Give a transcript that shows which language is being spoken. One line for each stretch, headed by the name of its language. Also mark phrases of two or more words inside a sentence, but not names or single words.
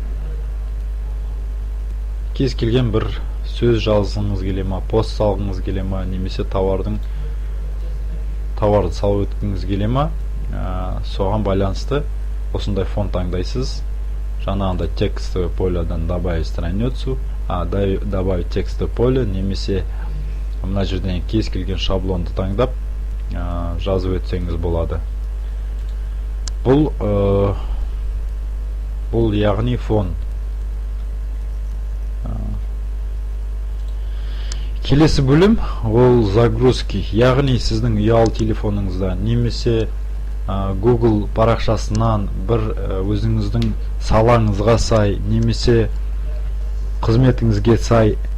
Kazakh: Кез келген бір сөз жазғыңыз келе ма, пост салғыңыз келе ма, немесе тауарды салып өткіңіз келе ма, соған байланысты осындай фон таңдайсыз.
Russian: Жаңағындай текстовое поледан добавить страницу, добавить текстовое поле,
Kazakh: немесе мына жерден кез келген шаблонды таңдап жазып өтсеңіз болады. Бұл яғни фон. Келесі бөлім ол загрузки, яғни сіздің ұялы телефоныңызда немесе Google парақшасынан бір өзіңіздің салаңызға сай, немесе қызметіңізге сай,